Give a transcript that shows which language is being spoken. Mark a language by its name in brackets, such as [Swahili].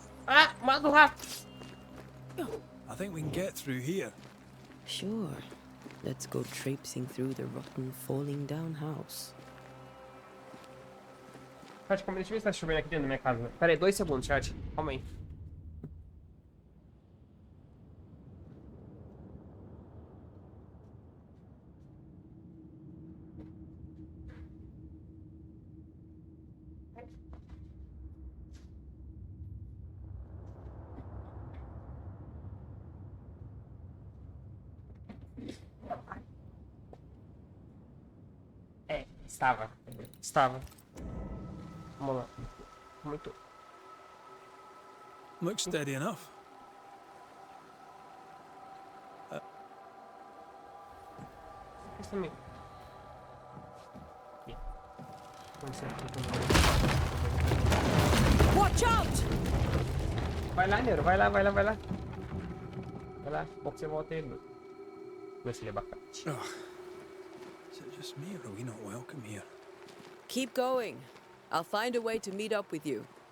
[Portuguese] Ah, mata o rato! [English] I think we can get through here. Sure. Let's go traipsing through the rotten, falling down house. [Portuguese] Chat, deixa eu ver se tá chovendo aqui dentro da minha casa. Pera aí, 2 segundos, chat. Calma aí. É, estava. Estava. Vamos lá. Muito. [English] Looks steady enough. [Portuguese] Isso também. Aqui. Vamos ser aqui também. [English] Watch out! [Portuguese] Vai lá, Neuro. Vai lá, vai lá, vai lá. Vai lá. Pouco você volta aí, Neuro. Vê se ele é abacate. Oh. [English] Is it just me or are we not welcome here? Keep going. I'll find a way to meet up with you.